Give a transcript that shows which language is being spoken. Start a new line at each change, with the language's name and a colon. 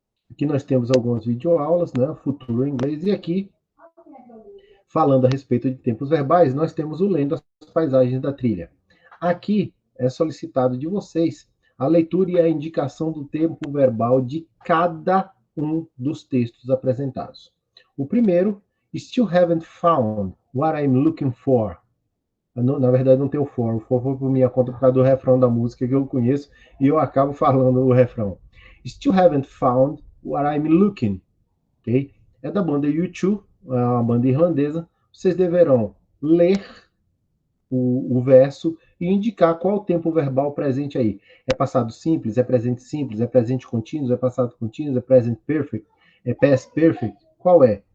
Portuguese: Aqui nós temos algumas videoaulas, né? Futuro em inglês, e aqui, falando a respeito de tempos verbais, nós temos o Lendo as Paisagens da Trilha. Aqui é solicitado de vocês a leitura e a indicação do tempo verbal de cada um dos textos apresentados. O primeiro,
English: Still haven't found what I'm looking for.
Portuguese: Na verdade, não tem o for. O for foi por minha conta por causa do refrão da música que eu conheço e eu acabo falando o refrão.
English: Still haven't found what I'm looking. Okay?
Portuguese: É da banda U2, uma banda irlandesa. Vocês deverão ler o verso e indicar qual o tempo verbal presente aí. É passado simples, é presente contínuo, é passado contínuo, é present perfect, é past perfect. Qual é?